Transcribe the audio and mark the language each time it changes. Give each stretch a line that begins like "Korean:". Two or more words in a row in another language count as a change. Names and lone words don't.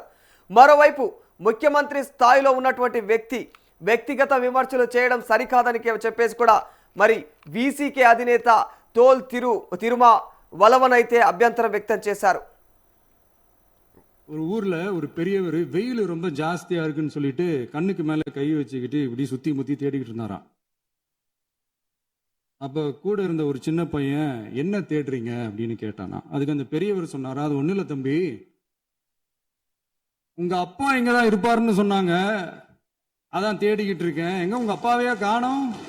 Telugu: మరోవైపు ముఖ్యమంత్రి స్థాయిలో ఉన్నటువంటి వ్యక్తిగత విమర్శలు చేయడం సరికాదని చెప్పేసి కూడా మరి వీసీకే అధినేత తోల్ తిరుమా వలవన్ అయితే అభ్యంతరం వ్యక్తం చేశారు.
Tamil: ஒரு ஊர்ல ஒரு பெரியவர் வெயில் ரொம்ப ஜாஸ்தியா இருக்குன்னு சொல்லிட்டு கண்ணுக்கு மேல கை வச்சுக்கிட்டு இப்படி சுத்தி முத்தி தேடிக்கிட்டு இருந்தாராம். அப்ப கூட இருந்த ஒரு சின்ன பையன் என்ன தேடுறீங்க அப்படின்னு கேட்டானா. அதுக்கு அந்த பெரியவர் சொன்னாரா, அது ஒண்ணு இல்ல தம்பி, உங்க அப்பா இங்கதான் இருப்பாருன்னு சொன்னாங்க, அதான் தேடிக்கிட்டு இருக்கேன், எங்க உங்க அப்பாவையா காணோம்.